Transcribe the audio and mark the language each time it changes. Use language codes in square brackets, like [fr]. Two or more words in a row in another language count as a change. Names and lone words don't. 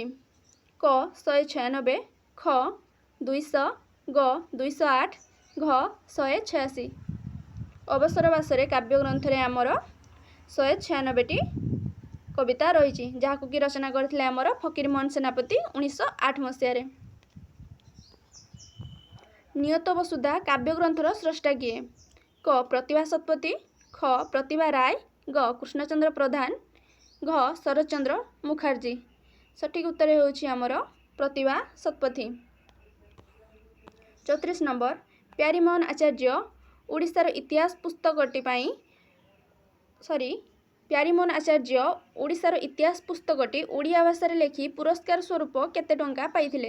[or] କ 196, ଖ 200, ଗ 208, ଘ 186। ଅବସର ବାସରେ କାବ୍ୟ ଗ୍ରନ୍ଥରେ ଆମର 196ଟି କବିତା ରହିଛି, ଯାହାକୁ କି ରଚନା କରିଥିଲେ ଆମର ଫକୀରମୋହନ ସେନାପତି 1908 ମସିହା ରେ। ନିୟତ ବସୁଧା କାବ୍ୟ ଗ୍ରନ୍ଥର ସ୍ରଷ୍ଟା କିଏ? କ ପ୍ରତିଭା ଶତପଥୀ, ଖ ପ୍ରତିଭା ରାୟ, ଗ କୃଷ୍ଣଚନ୍ଦ୍ର ପ୍ରଧାନ, ଘ ଶରତଚନ୍ଦ୍ର ମୁଖାର୍ଜୀ। ସଠିକ ଉତ୍ତର ହେଉଛି ଆମର ପ୍ରତିଭା ଶତପଥୀ। 34 ନମ୍ବର ପ୍ୟାରୀମୋହନ ଆଚାର୍ଯ୍ୟ ଓଡ଼ିଶାର ଇତିହାସ ପୁସ୍ତକଟି ପ୍ୟାରୀମୋହନ ଆଚାର୍ଯ୍ୟ ଓଡ଼ିଶାର ଇତିହାସ ପୁସ୍ତକଟି ଓଡ଼ିଆ ଭାଷା ଲେଖି ପୁରସ୍କାର ସ୍ୱରୂପ କେତେ ଟଙ୍କା ପାଇଥିଲେ?